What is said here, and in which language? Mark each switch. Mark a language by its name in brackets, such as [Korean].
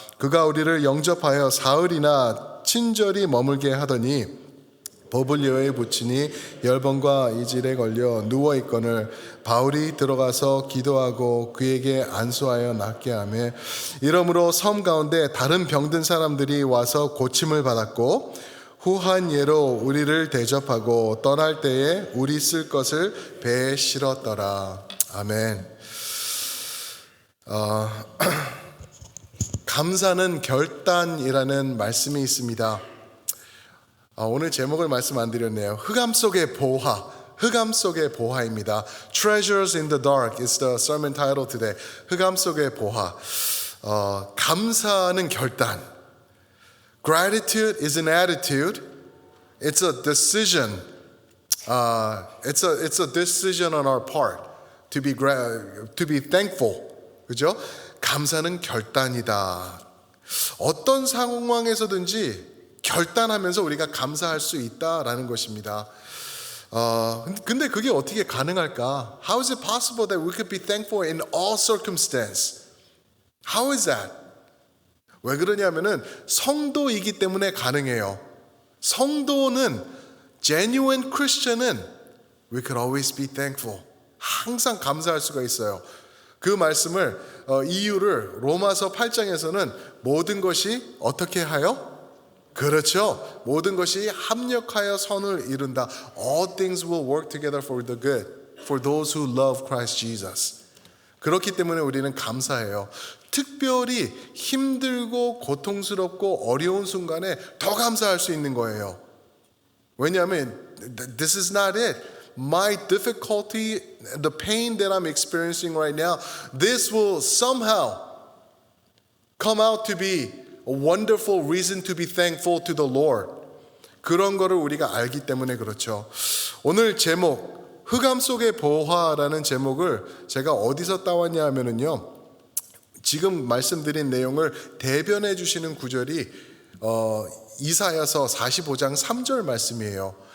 [Korean] 그가 우리를 영접하여 사흘이나 친절히 머물게 하더니 보블리오의 부친이 열병과 이질에 걸려 누워있거늘 바울이 들어가서 기도하고 그에게 안수하여 낫게 하며 이러므로 섬 가운데 다른 병든 사람들이 와서 고침을 받았고 후한 예로 우리를 대접하고 떠날 때에 우리 쓸 것을 배에 실었더라. 아멘. 감사는 결단이라는 말씀이 있습니다. 오늘 제목을 말씀 안 드렸네요. 흑암 속의 보화, 흑암 속의 보화입니다. [English] Treasures in the dark is the sermon title today. [Korean] 흑암 속의 보화. 감사는 결단. [English] Gratitude is an attitude. It's a decision. It's a decision on our part to be thankful. [Korean] 그죠? 감사는 결단이다. 어떤 상황에서든지 결단하면서 우리가 감사할 수 있다라는 것입니다. 근데 그게 어떻게 가능할까? [English] How is it possible that we could be thankful in all circumstance? How is that? [Korean] 왜 그러냐면은 성도이기 때문에 가능해요. 성도는 [English] genuine Christian은 we could always be thankful. [Korean] 항상 감사할 수가 있어요. 그 말씀을 이유를 로마서 8장에서는 모든 것이 어떻게 하여? 그렇죠. 모든 것이 합력하여 선을 이룬다. [English] All things will work together for the good, for those who love Christ Jesus. [Korean] 그렇기 때문에 우리는 감사해요. 특별히 힘들고 고통스럽고 어려운 순간에 더 감사할 수 있는 거예요. 왜냐하면 [English] this is not it. My difficulty, the pain that I'm experiencing right now, this will somehow come out to be a wonderful reason to be thankful to the Lord. [Korean] 그런 거를 우리가 알기 때문에 그렇죠. 오늘 제목 흑암 속의 보화라는 제목을 제가 어디서 따왔냐 하면은요. 지금 말씀드린 내용을 대변해 주시는 구절이 이사야서 45장 3절 말씀이에요.